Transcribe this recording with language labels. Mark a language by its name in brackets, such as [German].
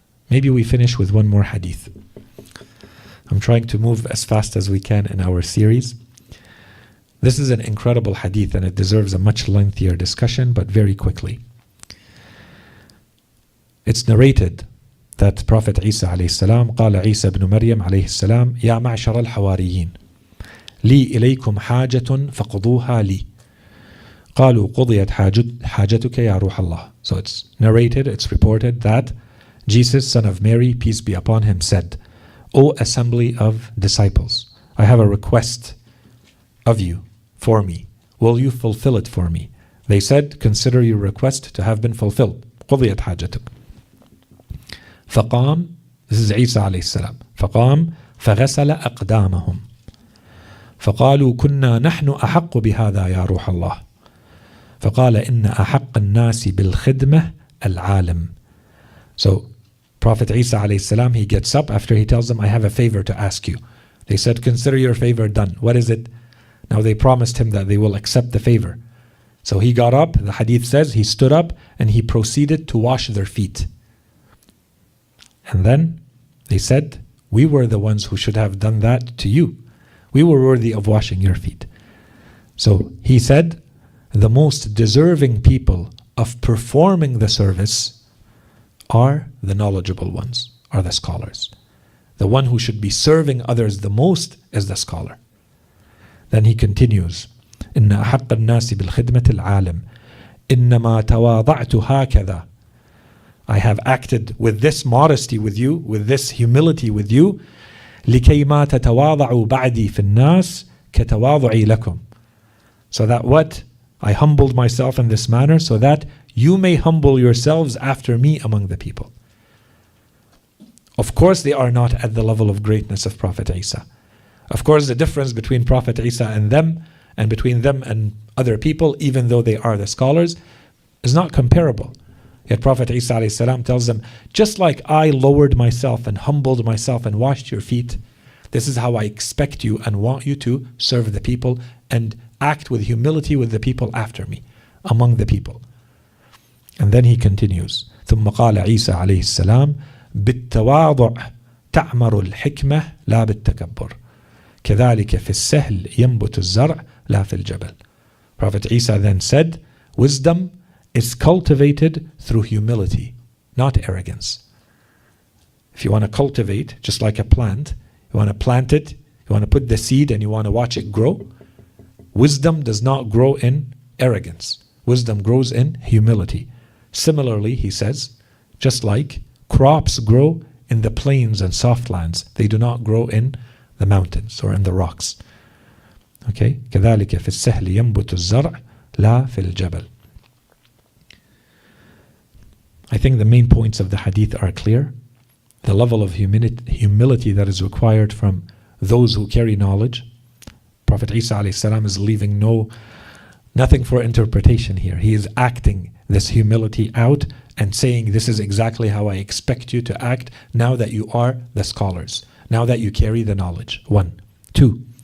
[English] Maybe we finish with one more hadith. I'm trying to move as fast as we can in our series. This is an incredible hadith and it deserves a much lengthier discussion, but very quickly. It's narrated that Prophet Isa alayhi salam, [Arabic] قال عيسى بن مريم عليه السلام, يا معشر الحواريين, لي إليكم حاجة فقضوها لي. قالوا قضيت حاجتك يا روح الله. [English] So it's narrated, it's reported that Jesus, son of Mary, peace be upon him, said, O assembly of disciples, I have a request of you for me. Will you fulfill it for me? They said, consider your request to have been fulfilled. [Arabic] قضيت حاجتك. فقام, [English] this is Isa alayhi salam, [Arabic] فقام فغسل أقدامهم فقالوا كنا نحن أحق بهذا يا روح الله فقال إن أحق الناس بالخدمة العالم. [English] So Prophet Isa alayhi salam, he gets up after he tells them, I have a favor to ask you. They said, consider your favor done. What is it? Now they promised him that they will accept the favor. So he got up, the hadith says, he stood up and he proceeded to wash their feet. And then they said, we were the ones who should have done that to you. We were worthy of washing your feet. So he said, the most deserving people of performing the service are the knowledgeable ones, are the scholars. The one who should be serving others the most is the scholar. Then he continues, [Arabic] إن أحق الناس بالخدمة العالم إنما تواضعت هكذا. [English] I have acted with this modesty with you, with this humility with you, [Arabic] لكي ما تتواضعوا بعدي في الناس كتواضعي لكم. [English] So that what? I humbled myself in this manner so that you may humble yourselves after me among the people. Of course they are not at the level of greatness of Prophet Isa. Of course the difference between Prophet Isa and them, and between them and other people, even though they are the scholars, is not comparable. Yet Prophet Isa alayhi salam tells them, just like I lowered myself and humbled myself and washed your feet, this is how I expect you and want you to serve the people and act with humility with the people after me, among the people. And then he continues, [Arabic] ثم قال عيسى عليه السلام بالتواضع تعمر الحكمة لا بالتكبر كذلك في السهل ينبت الزرع لا في الجبل. [English] Prophet Isa then said, wisdom is cultivated through humility, not arrogance. If you want to cultivate, just like a plant, you want to plant it, you want to put the seed and you want to watch it grow, wisdom does not grow in arrogance. Wisdom grows in humility. Similarly, he says, just like crops grow in the plains and soft lands, they do not grow in the mountains or in the rocks. Okay? [Arabic] كذلك في السهل ينبت الزرع لا في الجبل. [English] I think the main points of the hadith are clear. The level of humility that is required from those who carry knowledge. Prophet Isa alayhi salam is leaving nothing for interpretation here. He is acting this humility out and saying, this is exactly how I expect you to act now that you are the scholars, now that you carry the knowledge. 1. 2.